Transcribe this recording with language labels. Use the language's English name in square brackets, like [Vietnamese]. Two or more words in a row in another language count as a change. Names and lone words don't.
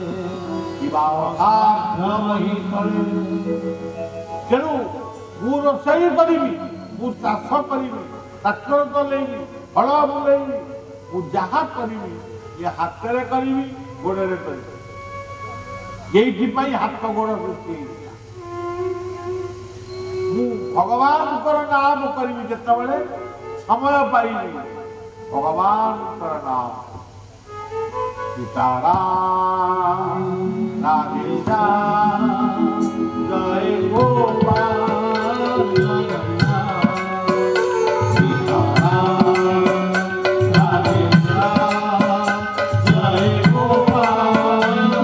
[Odia] ତେଣୁ ମୁଁ ରୋଷେଇ କରିବି ମୁଁ ଚାଷ କରିବି ଟ୍ରାକ୍ଟର ଚଲେଇବି ହଳ ବୁଲେଇବି ମୁଁ ଯାହା କରିବି ଏ ହାତରେ କରିବି ଗୋଡରେ କରିବି ଏଇଥିପାଇଁ ହାତ ଗୋଡ ସୃଷ୍ଟି ହେଇଥିଲା ମୁଁ ଭଗବାନଙ୍କର ନାମ କରିବି ଯେତେବେଳେ ସମୟ ପାଇବି ଭଗବାନଙ୍କର ନାମ [Hindi] सीताराम राधे श्याम जय गोपाल [Odia] सीताराम राधे श्याम जय गोपाल